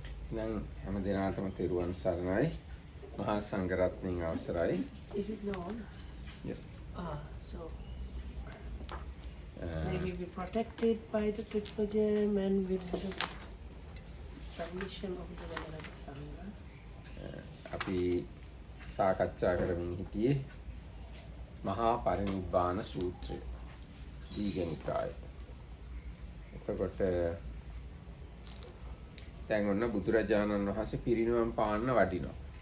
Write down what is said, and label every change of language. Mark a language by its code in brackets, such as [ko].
[si] Nang හැම දිනකටම තෙරුවන් සරණයි. මහා සංඝරත්නයන් අවසරයි. [en] Is it known? Yes. So they will be protected by the Triple Gem and with the permission of the Venerable Sangha. [si] අපි සාකච්ඡා කරමින් හිටියේ මහා parinibbana සූත්‍රය. දීඝනිකාය. එතකොට දැන් ඔන්න බුදුරජාණන් වහන්සේ පිරිනිවන් පාන්න වඩිනවා.